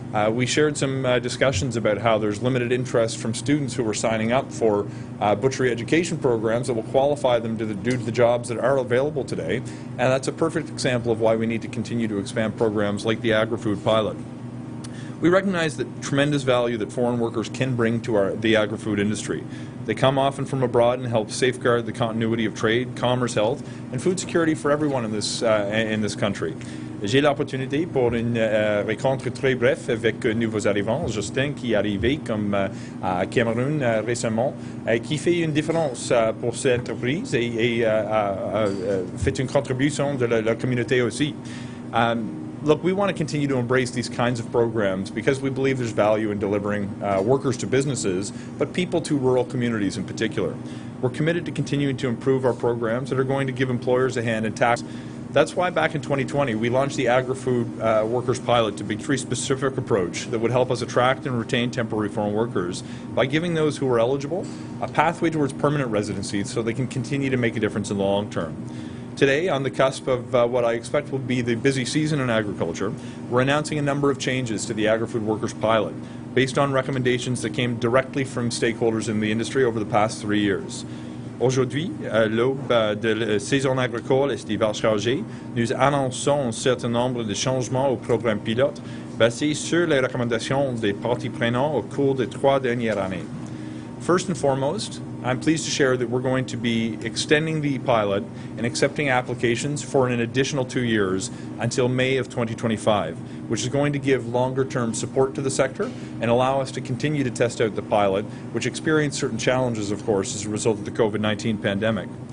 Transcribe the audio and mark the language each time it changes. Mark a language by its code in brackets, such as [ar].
[en] We shared some discussions about how there's limited interest from students who are signing up for butchery education programs that will qualify them to do the jobs that are available today, and that's a perfect example of why we need to continue to expand programs like the Agri-Food pilot. We recognize the tremendous value that foreign workers can bring to the agri-food industry. They come often from abroad and help safeguard the continuity of trade, commerce, health, and food security for everyone in this country. [fr] J'ai l'opportunité pour une rencontre très brève avec nouveaux arrivants, Justin qui est arrivé comme à Cameroun récemment, qui fait une différence pour cette entreprise et fait une contribution de la communauté aussi. [en] Look, we want to continue to embrace these kinds of programs because we believe there's value in delivering workers to businesses, but people to rural communities in particular. We're committed to continuing to improve our programs that are going to give employers a hand in tax. That's why back in 2020 we launched the Agri-Food Workers Pilot to be a very specific approach that would help us attract and retain temporary foreign workers by giving those who are eligible a pathway towards permanent residency so they can continue to make a difference in the long term. Today, on the cusp of what I expect will be the busy season in agriculture, we're announcing a number of changes to the Agri-Food Workers Pilot based on recommendations that came directly from stakeholders in the industry over the past 3 years. [fr] Aujourd'hui, à l'aube de la saison agricole estivale chargée, nous annonçons un certain nombre de changements au programme pilote basés sur les recommandations des parties prenantes au cours des 3 dernières années. [en] First and foremost, I'm pleased to share that we're going to be extending the pilot and accepting applications for an additional 2 years until May of 2025, which is going to give longer-term support to the sector and allow us to continue to test out the pilot, which experienced certain challenges, of course, as a result of the COVID-19 pandemic.